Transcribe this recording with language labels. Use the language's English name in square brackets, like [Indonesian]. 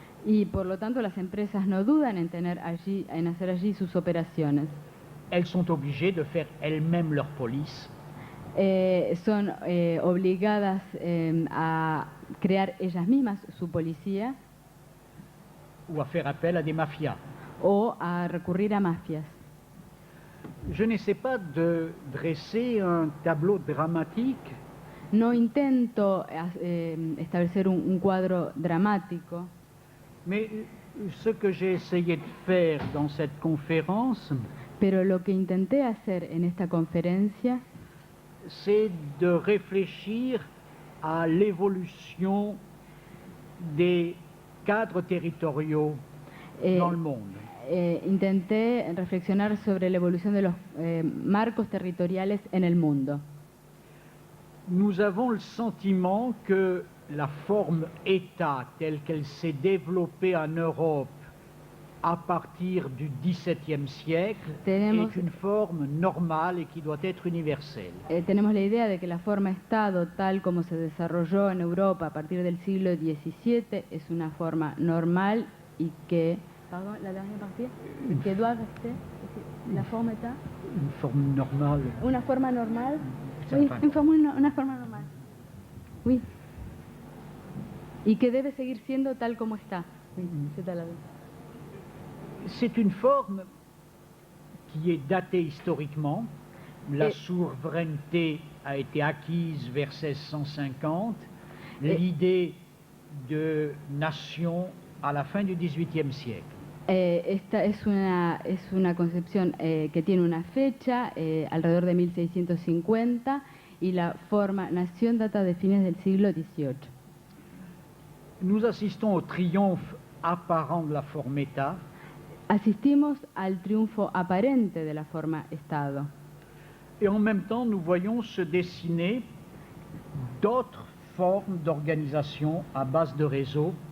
[Spanish] y por lo tanto las empresas no dudan en hacer allí sus operaciones. [French] Elles sont obligées de faire elles-mêmes leur police. [Spanish] Son obligadas a crear ellas mismas su policía [French] Ou à faire appel à des mafias. [Spanish] o a recurrir a mafias. [French] Je n'essaie pas de dresser un tableau dramatique, [Spanish] No intento establecer un cuadro dramático, [French] mais ce que j'ai essayé de faire dans cette conférence, [Spanish] pero lo que intenté hacer en esta conferencia [French] c'est de réfléchir à l'évolution des cadres territoriaux dans le monde. [Spanish] Intenté reflexionar sobre la evolución de los marcos territoriales en el mundo. [French] Nous avons le sentiment que la forme État telle qu'elle s'est développée en Europe à partir du XVIIe siècle est une forme normale et qui doit être universelle. [Spanish] Tenemos la idea de que la forma Estado, tal como se desarrolló en Europa a partir del siglo XVII, es una forma normal y que... [French] Pardon, la dernière partie? Que doit rester la forma État? Une forme normale. [Spanish] Una forma normal? Oui, una forma normal. Oui. Y que debe seguir siendo tal como está. [French] Oui, c'est à [Spanish] la vez. [French] C'est une forme qui est datée historiquement. La souveraineté a été acquise vers 1650. L'idée de nation à la fin du XVIIIe siècle. [Spanish] Esta es una concepción que tiene una fecha, alrededor de 1650, y la forma nación data de fines del siglo XVIII. [French] Nous assistons au triomphe apparent de la forme État. [Spanish] Asistimos al triunfo aparente de la forma Estado. [French] Et en même temps, nous voyons se dessiner d'autres formes d'organisation à base de réseau.